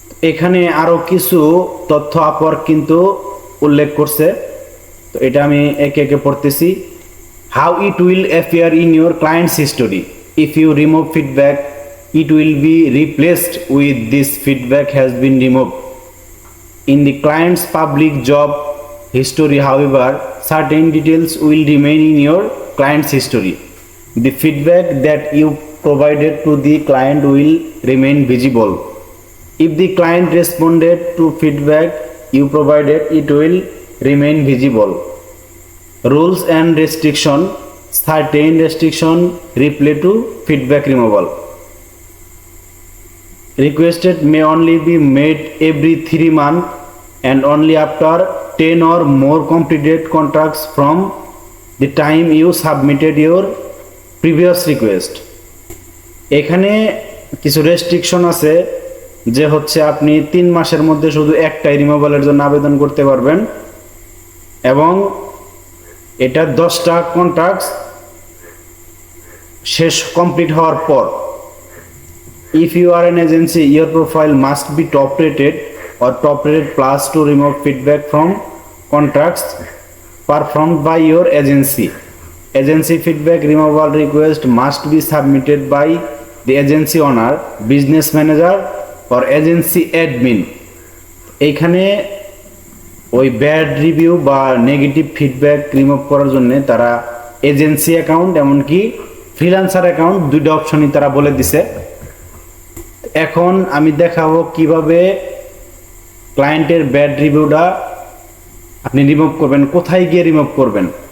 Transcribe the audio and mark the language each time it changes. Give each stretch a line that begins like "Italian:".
Bangla: এখানে আরো কিছু তথ্য আপওয়ার্ক কিন্তু উল্লেখ করছে, তো এটা আমি একে একে পড়তেছি।
English: How it will appear in your client's history if you remove feedback, it will be replaced with this feedback has been removed. In the client's public job history, however, certain details will remain in your client's history. The feedback that you provided to the client will remain visible. If the client responded to feedback you provided, it will remain visible. Rules and restriction, certain restriction reply to feedback removal. Requested may only be made every 3 months and only after 10 or more completed contracts from the time you submitted your previous request.
Bangla: এখানে কিছু restriction আছে, যে হচ্ছে আপনি 3 মাসের মধ্যে শুধু একটাই রিমুভালের জন্য আবেদন করতে পারবেন, এবং এটা 10টা কন্ট্রাক্ট শেষ কমপ্লিট হওয়ার পর।
English: If you are an agency, your profile must be top rated or top rated plus to remove feedback from contracts performed by your agency. Agency feedback removal request must be submitted by the agency owner, business manager or agency admin.
Bangla: এইখানে ওই bad review বা negative feedback remove করার জন্য তারা agency account এমনকি freelancer account দুইটা অপশনই তারা বলে দিছে। এখন আমি দেখাবো কিভাবে ক্লায়েন্টের ব্যাড রিভিউটা আপনি রিমুভ করবেন, কোথায় গিয়ে রিমুভ করবেন।